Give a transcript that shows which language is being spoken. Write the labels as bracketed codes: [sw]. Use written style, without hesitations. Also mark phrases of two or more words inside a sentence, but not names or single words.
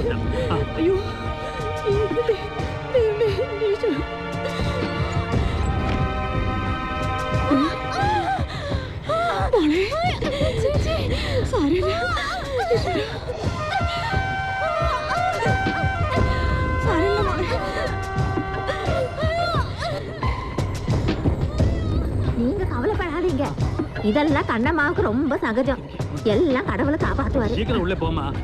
[ml] അയ്യോ ദൈവമേ, ഈശ്വരാ. മോളെ, സാരമില്ല. ഈശ്വരാ. സാരമില്ല മോളെ. [ta] நீங்க கவலைப்படாதீங்க, இதெல்லாம் கண்ணம்மாவுக்கு ரொம்ப சகஜம். எல்லாம் கடவுளை காப்பாத்துவாரு. சீக்கிரம் உள்ளே போமா.